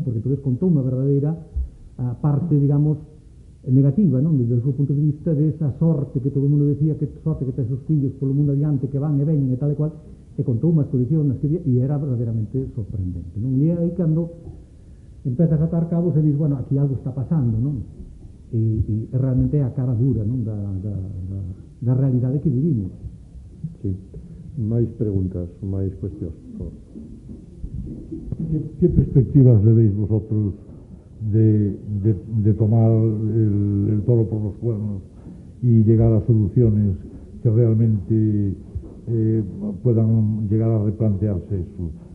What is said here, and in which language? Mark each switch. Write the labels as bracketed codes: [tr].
[gl] Porque entón contou unha verdadeira parte, digamos, negativa, non? Desde o seu punto de vista de esa sorte que todo o mundo decía, que sorte que tes os fillos polo mundo adiante, que van e veñen e tal e cual, e contou unhas condicións nas que e era verdadeiramente sorprendente, non? E aí cando empezas a atar cabos e dices, bueno, aquí algo está pasando, non? E realmente é a cara dura, non? Da realidade que vivimos. Sí. Máis preguntas, máis cuestións, por favor. [es] ¿Qué perspectivas le veis vosotros de tomar el toro por los cuernos y llegar a soluciones que realmente puedan llegar a replantearse eso?